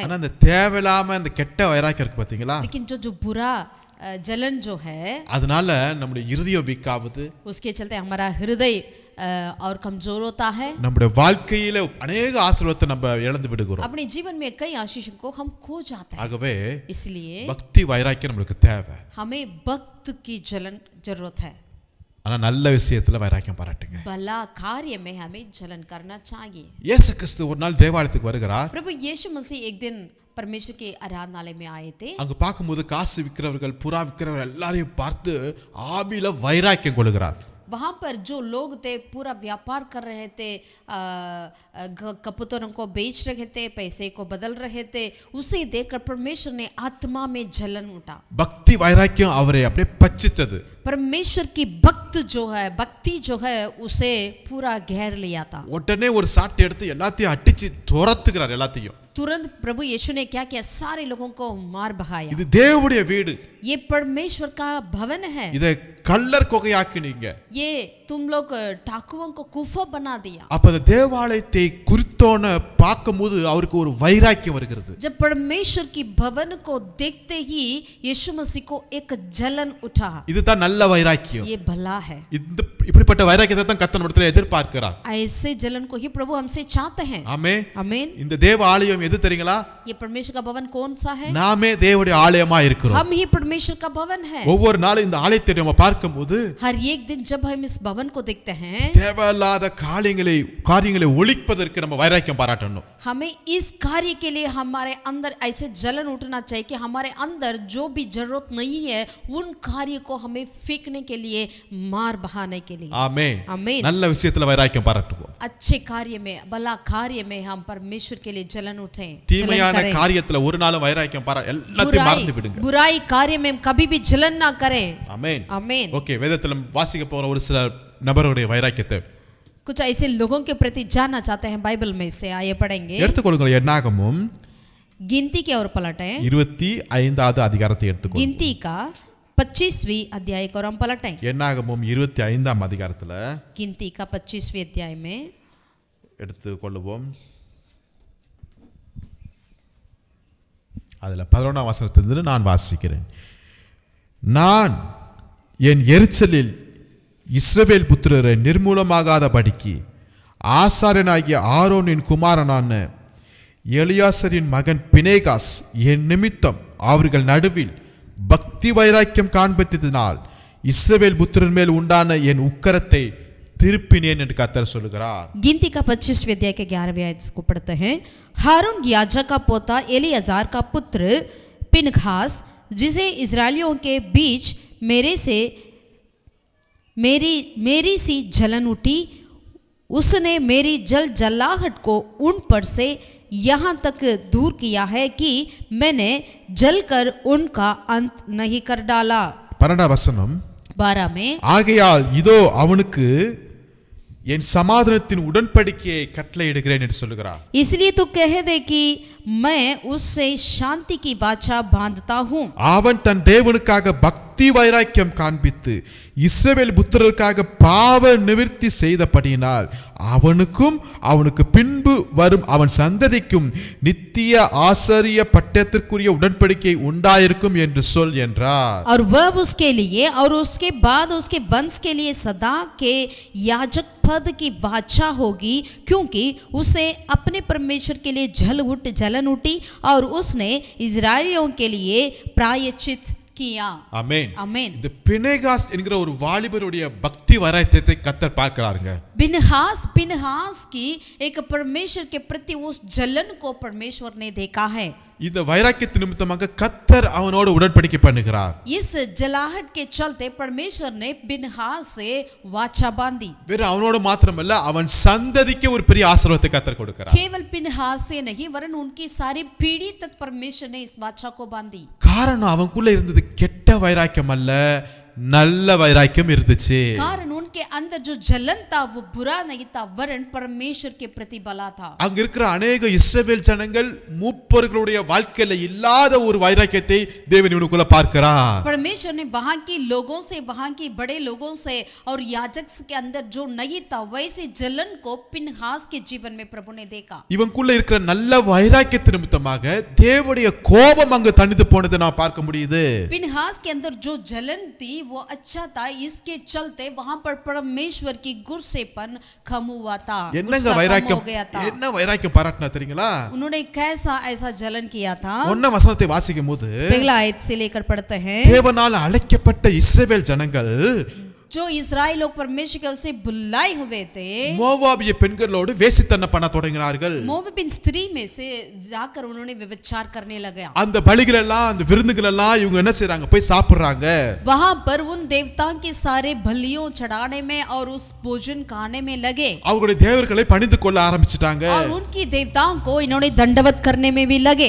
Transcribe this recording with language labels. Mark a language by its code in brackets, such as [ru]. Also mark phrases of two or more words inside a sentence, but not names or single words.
[ta] ஆனா அந்த தேவையில்லாம அந்த கெட்ட வைராக்கியம் இருக்கு பாத்தீங்களா? [hi] लेकिन जो बुरा जलन जो है, [ta] அதனால நம்முடைய இருதயம் வீக்காவுது. [hi] उसके चलते हमारा हृदय और कमजोर होता है. [ta] நம்முடைய வாழ்க்கையில अनेक ஆசீர்வாதத்தை நம்ம இழந்து விடுகிறோம். [hi] अपने जीवन में कई आशीषों को हम खो जाते हैं. [ta] ஆகவே [hi] इसलिए [ta] பக்தி வைராக்கியம் நமக்கு தேவை. [hi] हमें भक्त की जलन जरूरत है. [ta] ஆனா நல்ல விஷயத்துல வைராக்கியம் பாராட்டுங்க. [hi] भला कार्य में हमें जलन करना चाहिए. [ta] இயேசு கிறிஸ்து ஒரு நாள் தேவாலயத்துக்கு வருகிறார். [hi] प्रभु यीशु मसीह एक दिन परमेश्वर के आराधनालय में आए थे. [ta] அங்க பார்க்கும்போது காசு விக்கிறவர்கள், புறா விக்கிறவர்கள் எல்லாரையும் பார்த்து ஆவியில வைராக்கியம் கொள்கிறார். [hi] वहाँ पर जो लोग थे पूरा व्यापार कर रहे थे, कबूतरों को बेच रहे थे, पैसे को बदल रहे थे, उसे देखकर परमेश्वर ने आत्मा में जलन उठा. [ta] பக்தி வைராக்கியம் அவரை அப்படியே பச்சித்தது. [hi] परमेश्वर की भक्ति जो है उसे पूरा घेर लिया था. [ta] உடனே ஒரு சாட்டை எடுத்து எல்லாத்தையும் அடிச்சு துரத்துகிறார் எல்லாத்தையும். [hi] तुरंत प्रभु यीशु ने क्या किया? सारे लोगों को मार भगाया. [ta] இது தேவனுடைய வீடு. [hi] ये परमेश्वर का भवन है. [ta] இதை கள்ளர் கொகையாக்கினீங்க. [hi] ये तुम लोग डाकुओं को कुफा बना दिया. [ta] அப்ப அந்த தேவாலயத்தை குறித்தோன பார்க்கும்போது அவருக்கு ஒரு வைராக்கியம் வருகிறது. [hi] जब परमेश्वर की भवन को देखते ही यीशु मसीह को एक जलन उठा. [ta] இதுதான் நல்ல வைராக்கியம். [hi] ये भला है. [ta] இந்த இப்படிப்பட்ட வைராக்கியத்தை தான் கர்த்தர் நம்மிடத்தில் எதிர்பார்க்கிறார். [hi] ऐसे जलन को ही प्रभु हमसे चाहते हैं. [ta] ஆமென். [hi] आमीन. [ta] இந்த தேவ ஆலயம் எது தெரியுங்களா? [hi] ये परमेश्वर का भवन कौन सा है? [ta] நாமே தேவனுடைய ஆலயமா இருக்கிறோம். [hi] हम ही परमेश्वर का भवन है. [ta] ஒவ்வொரு நாளும் இந்த ஆலயத்தை நம்ம பார்க்கும்போது [hi] हर एक दिन जब हम इस भवन को देखते हैं, [ta] தேவையில்லாத காரியங்களை ஒழிப்பதற்கு நம்ம வைராக்கியம் பாராட்டணும். [hi] हमें इस कार्य के लिए हमारे अंदर ऐसे जलन उठना चाहिए कि हमारे अंदर जो भी जरूरत नहीं है उन कार्य को हमें फेंकने के लिए, मार बहाने के लिए. [ta] ஆமென். [hi] आमीन. [ta] நல்ல விஷயத்துல வைராக்கியம் பாராட்டுவோம். [hi] अच्छे कार्य में, भला कार्य में हम परमेश्वर के लिए जलन उठें. [ta] தீமையான காரியத்துல ஒரு நாளும் வைராக்கியம் எல்லாத்தையும் மறந்து விடுங்க. [hi] बुराई कार्य में कभी भी जलन ना करें. [ta] ஆமென். [hi] आमीन. [ta] ஓகே, வேதத்துல வாசிக்க போற ஒரு சில நபருடைய வைராக்கியத்தை [hi] कुछ ऐसे लोगों के प्रति जानना चाहते हैं बाइबल में से. आइए पढ़ेंगे. [ta] எடுத்துக்கொள்ளுங்கள். என்னாகமம் [hi] गिनती की ओर पलटें. [ta] 25வது அதிகாரத்தை எடுத்துக்கொள்ளுங்கள். [hi] गिनती का 25वीं अध्याय को हम पलटें. [ta] என்னாகமம் 25ஆம் அதிகாரத்துல [hi] गिनती का 25वीं अध्याय में [ta] எடுத்துக்கொள்ளுவோம். அதுல 11ஆம் வசனத்திலிருந்து நான் வாசிக்கிறேன். நான் என் எரிச்சலில் இஸ்ரவேல் புத்திரரை நிர்மூலமாகாதபடிக்கு ஆசாரியனாகிய ஆரோனின் குமாரனான எலியாசரின் மகன் பினேகாஸ் என் நிமித்தம் அவர்கள் நடுவில் பக்தி வைராக்கியம் காண்பித்ததினால் இஸ்ரவேல் புத்திரன் மேல் உண்டான என் உக்கரத்தை திருப்பினேன் என்று கர்த்தர் சொல்கிறார். [hi] गिनती का 25वें अध्याय के 11वें आयत को पढ़ते हैं. हारून याजक का पोता एलियाजार का पुत्र पिनहास, जिसे इजरायलियों के बीच मेरी सी जलन उठी, उसने मेरी जलाहट को उन पर से यहाँ तक दूर किया है कि मैंने जलकर उनका अंत नहीं कर डाला. [ta] 12ஆம் வசனம் [hi] 12 में [ta] ஆகையால் இதோ அவனுக்கு என் சமாதானத்தின் உடன்படிக்கையை கட்டளையிடுகிறேன் என்று சொல்கிறார். [hi] इसलिए तो कह दे कि मैं उससे शांति की वाचा बांधता हूँ. [ta] அவன் தன் தேவனுக்காக பக்தி வைராக்கியம் காண்பித்து இஸ்ரவேல் புத்திரருக்காக பாவ நிவிர்த்தி செய்தபடியினால் அவனுக்கும் அவனுக்கு பின்பு வரும் அவன் சந்ததிக்கும் நித்திய ஆசாரிய பட்டத்திற்குரிய உடன்படிக்கை உண்டாயிருக்கும் என்று சொல் என்றார். [hi] और वह उसके लिए और उसके बाद उसके वंश के लिए सदा के याजक पद की वाचा होगी, क्योंकि उसे अपने परमेश्वर के लिए जलन उठी और उसने इजरायलियों के लिए प्रायश्चित किया. [ta] ஆமென். [hi] आमीन. [ta] இந்த பினேகாஸ் என்கிற ஒரு வாலிபருடைய பக்தி வைராக்கியத்தை கர்த்தர் பார்க்கிறாருங்க. [hi] बिनहास की एक परमेश्वर के प्रति उस जलन को परमेश्वर ने देखा है. [ta] இந்த வைராக்கியத்தின் நிமித்தமாக கர்த்தர் அவனோடு உடன்படிக்கை பண்ணுகிறார். [hi] इस जलाहट के चलते परमेश्वर ने बिनहास से वाचा बांधी. [ta] வேற அவனோடு மாத்திரமல்ல அவன் சந்ததிக்கு ஒரு பெரிய ஆசீர்வாதத்தை கர்த்தர் கொடுக்கிறார். [hi] केवल बिनहास से नहीं वरन उनकी सारी पीढ़ी तक परमेश्वर ने इस वाचा को बांधी. [ta] காரணம் அவனுக்குள்ள இருந்தது கெட்ட வைராக்கியம் அல்ல, நல்ல வைராக்கியம் இருந்துச்சு. [hi] कारण उनके अंदर जो जलन था वो बुरा नहीं था वरन परमेश्वर के प्रति बला था. [ta] அங்க இருக்கிற अनेक இஸ்ரவேல் ஜனங்கள் மூப்பர்களுடைய வாழ்க்கையில இல்லாத ஒரு வைராக்கியத்தை தேவன் இவனுக்குள்ள பார்க்கிறார். [hi] परमेश्वर ने वहां के लोगों से, वहां के बड़े लोगों से और याजक के अंदर जो नहीं था वैसे जलन को पिनहास के जीवन में प्रभु ने देखा. [ta] இவனுக்குள்ள இருக்கிற நல்ல வைராக்கியத்தின் நிமித்தமாக தேவனுடைய கோபம் அங்கு தணிந்து போனதை நான் பார்க்க முடியுது. [hi] पिनहास के अंदर जो जलन थी वो अच्छा था, इसके चलते वहां पर परमेश्वर की गुस्सेपन कम हुआ था. [ta] என்னங்க வைராக்கியம், என்ன வைராக்கியம் பாராட்டினா தெரியுங்களா? [hi] उन्होंने कैसा ऐसा जलन किया था. [ta] 1ஆம் வசனத்தை வாசிக்கும் போது [hi] पहला आयत से लेकर पढ़ते हैं. [ta] தேவனால் அழைக்கப்பட்ட இஸ்ரவேல் ஜனங்கள் [hi] जो इस्राएल लोग परमेश्वर के उसे बुलाए हुए थे [ta] மோவாபிய பெண்களோடு வேசித்தனம் பண்ண தொடங்கினார்கள். [hi] मोआबिन स्त्री में से जाकर उन्होंने व्यभिचार करने लगे. [ta] அந்த பலிகள் எல்லாம், அந்த விருந்துகள் எல்லாம் இவங்க என்ன செய்றாங்க? போய் சாப்பிடுறாங்க. [hi] वहां पर उन देवताओं के सारे बलियों चढ़ाने में और उस भोजन खाने में लगे. [ta] அவங்களுடைய தேவர்களை பணிந்து கொள்ள ஆரம்பிச்சிட்டாங்க. [hi] और उनकी देवताओं को इन्होंने दंडवत करने में भी लगे.